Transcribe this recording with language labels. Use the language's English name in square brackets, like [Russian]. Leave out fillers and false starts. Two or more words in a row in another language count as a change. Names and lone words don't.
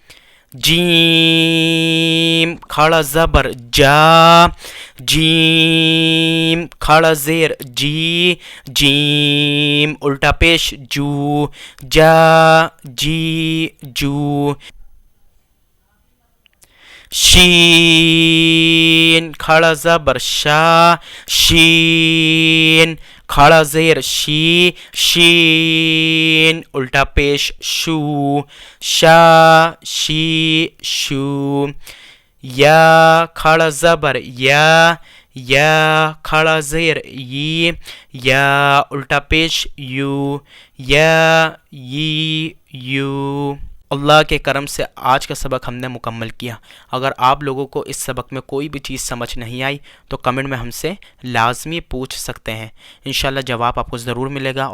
[Urdu] جیم کھڑا زبر جا، جیم کھڑا زیر جی، جیم الٹا پیش جو، جا جی جو. شین کھڑا زبر شا، شین کھڑا زیر شی، شین الٹا پیش شو، شا شی شو. یا کھڑا زبر یا، یا کھڑا زیر ی، یا الٹا پیش یو، یا یو۔ اللہ کے کرم سے آج کا سبق ہم نے مکمل کیا۔ اگر آپ لوگوں کو اس سبق میں کوئی بھی چیز سمجھ نہیں آئی تو کمنٹ میں ہم سے لازمی پوچھ سکتے ہیں، انشاءاللہ جواب آپ کو ضرور ملے گا۔